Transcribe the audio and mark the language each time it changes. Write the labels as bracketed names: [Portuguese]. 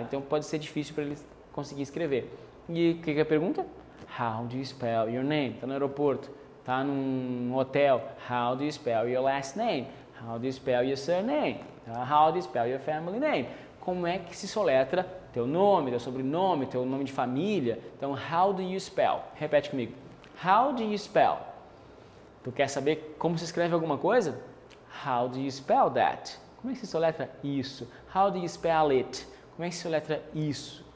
[Portuguese] Então, pode ser difícil para eles conseguir escrever. E o que é a pergunta? [English] How do you spell your name? [Portuguese] Tá no aeroporto, tá num hotel. [English] How do you spell your last name? How do you spell your surname? Tá? How do you spell your family name? [Portuguese] Como é que se soletra teu nome, teu sobrenome, teu nome de família? [English] Então, how do you spell? [Portuguese] Repete comigo. [English] How do you spell? [Portuguese] Tu quer saber como se escreve alguma coisa? [English] How do you spell that? [Portuguese] Como é que se soletra isso? [English] How do you spell it? [Portuguese] Como é que se soletra isso?